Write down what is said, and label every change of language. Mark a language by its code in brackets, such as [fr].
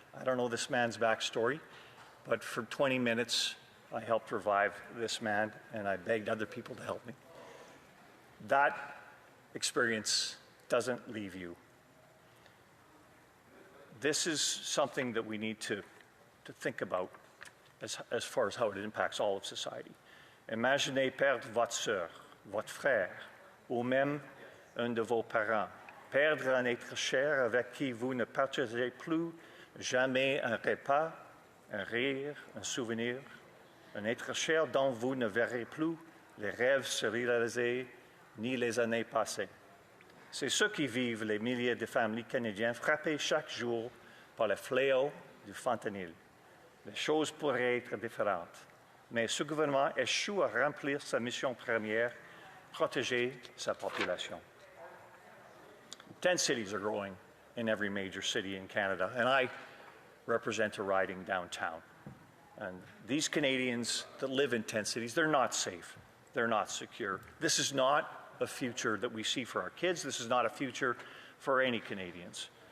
[en] I don't know this man's backstory, but for 20 minutes, I helped revive this man, and I begged other people to help me. That experience doesn't leave you. This is something that we need to think about as far as how it impacts all of society. [fr] Imaginez perdre votre sœur, votre frère, ou même un de vos parents. Perdre un être cher avec qui vous ne partagerez plus jamais un repas, un rire, un souvenir. Un être cher dont vous ne verrez plus les rêves se réaliser ni les années passées. C'est ce qui vivent les milliers de familles canadiennes frappées chaque jour par le fléau du fentanyl. Les choses pourraient être différentes, mais ce gouvernement échoue à remplir sa mission première, protéger sa population. [en] 10 cities are growing in every major city in Canada, and I represent a riding downtown. And these Canadians that live in 10 cities, they're not safe. They're not secure. This is not a future that we see for our kids. This is not a future for any Canadians.